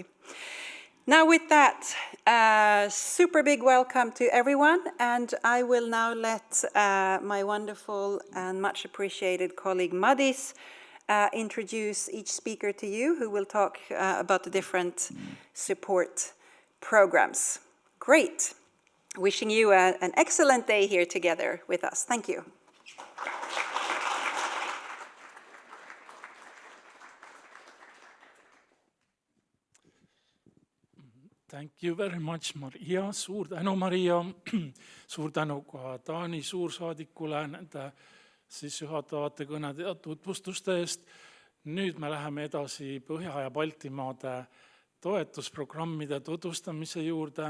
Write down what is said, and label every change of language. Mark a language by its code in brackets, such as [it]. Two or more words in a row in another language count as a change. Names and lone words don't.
[en] Now with that, super big welcome to everyone, and I will now let my wonderful and much appreciated colleague Madis introduce each speaker to you, who will talk about the different support programs. Great. Wishing you an excellent day here together with us. Thank you. Thank you very much, Maria. [et] Suur tänu, Maria. Suur tänu ka Taani suursaadikule nende sissejuhatavate kõnede ja tutvustuste eest. Nüüd me läheme edasi Põhja- ja Baltimaade toetusprogrammide tutvustamise juurde.